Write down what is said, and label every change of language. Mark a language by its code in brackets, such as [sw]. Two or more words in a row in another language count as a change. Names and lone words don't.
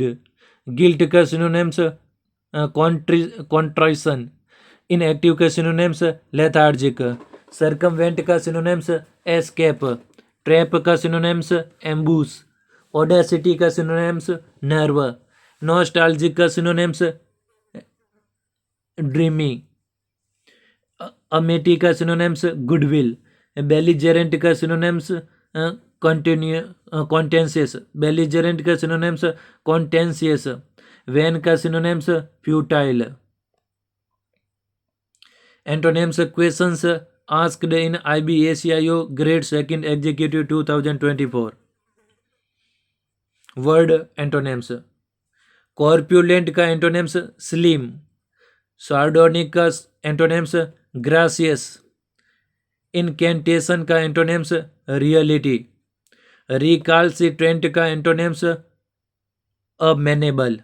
[en] Guilt का synonyms contrition. Inactive का synonyms lethargic. Circumvent का synonyms escape. Trap का synonyms ambush. Audacity का synonyms nerve. Nostalgic का synonyms ड्रीमी। Amity का synonyms goodwill। Belligerent का synonyms contentious। Belligerent का synonyms contentious. Vain का synonyms futile। Antonyms questions asked in IBACIO Grade 2 Executive 2024. Word antonyms. Corpulent का antonyms slim। Sardonic का antonyms gracious। Incantation का antonyms reality। Recalcitrant का antonyms amenable।